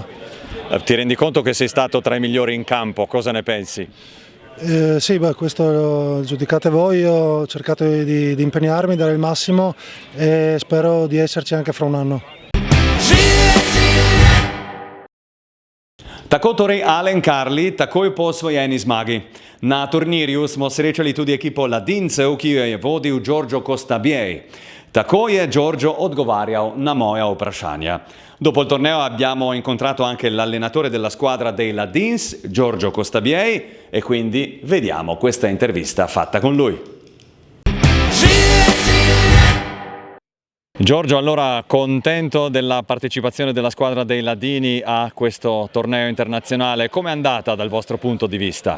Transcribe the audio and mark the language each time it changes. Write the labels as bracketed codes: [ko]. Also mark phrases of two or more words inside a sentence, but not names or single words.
[it] Ti rendi conto che sei stato tra i migliori in campo, cosa ne pensi? Sì, questo lo giudicate voi, io ho cercato di impegnarmi, dare il massimo e spero di esserci anche fra un anno. [sl] Tako torej Alen Carli, takoj po osvojeni zmagi. Na turnirju smo srečali tudi ekipo Ladincev, ki jo je vodil Giorgio Costabie. Tako je Giorgio odgovarjal na moja vprašanja. [it] Dopo il torneo abbiamo incontrato anche l'allenatore della squadra dei Ladins, Giorgio Costabie, e quindi vediamo questa intervista fatta con lui. Giorgio, allora contento della partecipazione della squadra dei Ladini a questo torneo internazionale, com'è andata dal vostro punto di vista?